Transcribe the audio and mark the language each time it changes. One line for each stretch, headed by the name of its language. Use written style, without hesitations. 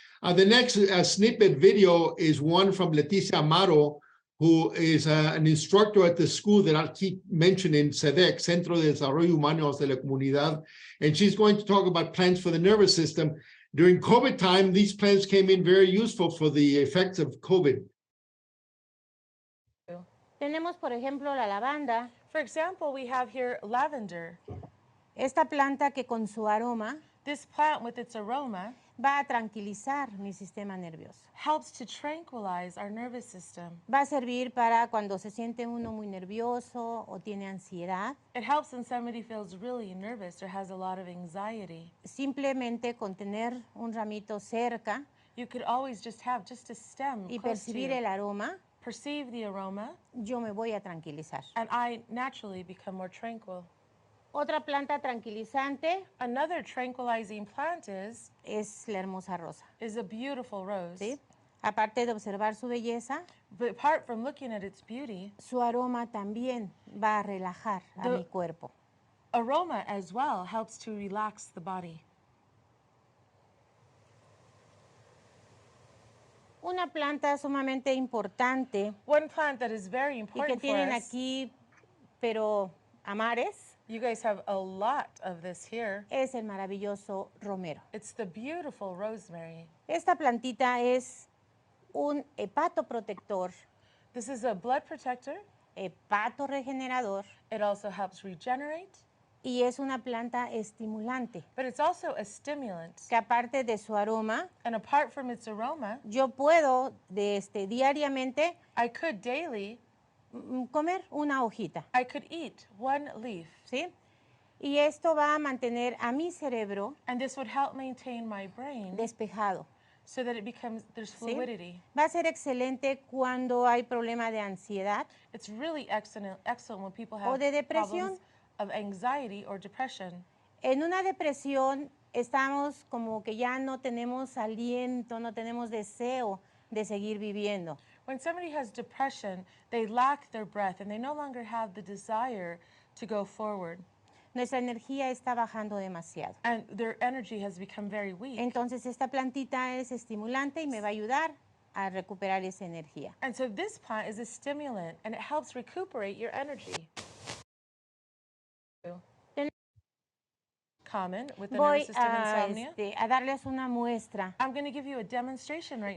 English: The next snippet video is one from Leticia Amaro, who is an instructor at the school that I'll keep mentioning, CEDEC, Centro de Desarrollo Humano de la Comunidad. And she's going to talk about plants for the nervous system. During COVID time, these plants came in very useful for the effects of COVID.
Spanish: Tenemos, por ejemplo, la lavanda,
English: For example, we have here lavender.
Spanish: esta planta que con su aroma
English: This plant with its aroma
Spanish: va a tranquilizar mi sistema nervioso.
English: helps to tranquilize our nervous system.
Spanish: Va a servir para cuando se siente uno muy nervioso o tiene ansiedad,
English: It helps when somebody feels really nervous or has a lot of anxiety.
Spanish: simplemente con tener un ramito cerca
English: You could always just have just a stem
Spanish: y
English: close to
Spanish: percibir
English: you.
Spanish: el aroma,
English: Perceive the aroma,
Spanish: yo me voy a tranquilizar.
English: and I naturally become more tranquil.
Spanish: Otra planta tranquilizante
English: Another tranquilizing plant
Spanish: es la hermosa rosa,
English: is a beautiful rose.
Spanish: ¿sí? Aparte de observar su belleza,
English: But apart from looking at its beauty,
Spanish: su aroma también va a relajar a mi cuerpo.
English: aroma as well helps to relax the body.
Spanish: Una planta sumamente importante
English: One plant that is very
Spanish: y que
English: important for
Spanish: tienen
English: us,
Spanish: aquí, pero a mares,
English: you guys have a lot of this here.
Spanish: es el maravilloso romero.
English: It's the beautiful rosemary.
Spanish: Esta plantita es un hepatoprotector,
English: This is a blood protector.
Spanish: hepatoregenerador
English: It also helps regenerate,
Spanish: y es una planta estimulante,
English: but it's also a stimulant.
Spanish: que aparte de su aroma,
English: And apart from its aroma,
Spanish: yo puedo diariamente
English: I could daily,
Spanish: comer una hojita,
English: I could eat one leaf.
Spanish: ¿sí? Y esto va a mantener a mi cerebro
English: And this would help maintain my brain
Spanish: despejado.
English: so that it becomes, there's
Spanish: ¿Sí?
English: fluidity.
Spanish: Va a ser excelente cuando hay problema de ansiedad
English: It's really excellent when people
Spanish: o
English: have
Spanish: de depresión.
English: problems of anxiety or depression.
Spanish: En una depresión estamos como que ya no tenemos aliento, no tenemos deseo de seguir viviendo.
English: When somebody has depression, they lack their breath and they no longer have the desire to go forward.
Spanish: Nuestra energía está bajando demasiado.
English: And their energy has become very weak.
Spanish: Entonces esta plantita es estimulante y me va a ayudar a recuperar esa energía.
English: And so this plant is a stimulant and it helps recuperate your energy. Common with the nervous
Spanish: Voy
English: system insomnia.
Spanish: a darles una muestra
English: I'm going to give you a demonstration right